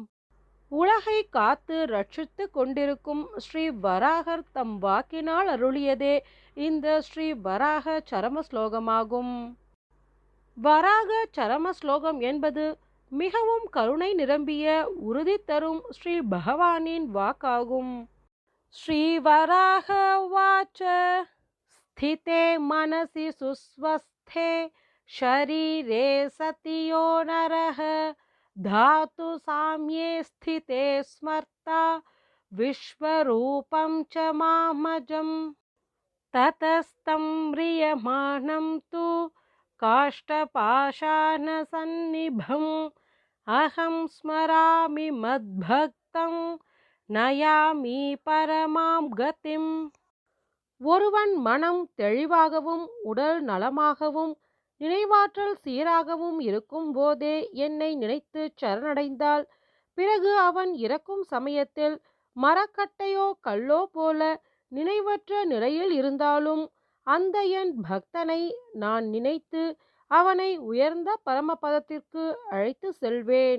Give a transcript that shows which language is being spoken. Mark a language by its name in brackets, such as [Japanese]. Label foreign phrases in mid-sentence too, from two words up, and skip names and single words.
[Tamil] உலகை காத்து ரட்சித்து கொண்டிருக்கும் ஸ்ரீ வராகர் தம் வாக்கினால் அருளியதே இந்த ஸ்ரீ வராக சரம ஸ்லோகமாகும். வராக சரம ஸ்லோகம் என்பது மிகவும் கருணை நிரம்பிய உறுதி தரும் ஸ்ரீ பகவானின் வாக்காகும். [Sanskrit] श्रीवराह उवाच स्थिते मनसि सुस्वस्थे शरीरे सति यो नरः धातु साम्ये स्थिते स्मर्ता विश्वरूपं च मामजं ततस्तं म्रियमाणं तु काष्ठपाषाणसन्निभम् अहं स्मरामि मद्भक्तं नयामि परमां गतिम्. [Tamil] ஒருவன் மனம் தெளிவாகவும் உடல் நலமாகவும் நினைவாற்றல் சீராகவும் இருக்கும் போதே என்னை நினைத்து சரணடைந்தால் பிறகு அவன் இறக்கும் சமயத்தில் மரக்கட்டையோ கல்லோ போல நினைவற்ற நிலையில் இருந்தாலும் அந்த என் பக்தனை நான் நினைத்து அவனை உயர்ந்த பரமபதத்திற்கு அழைத்து செல்வேன்.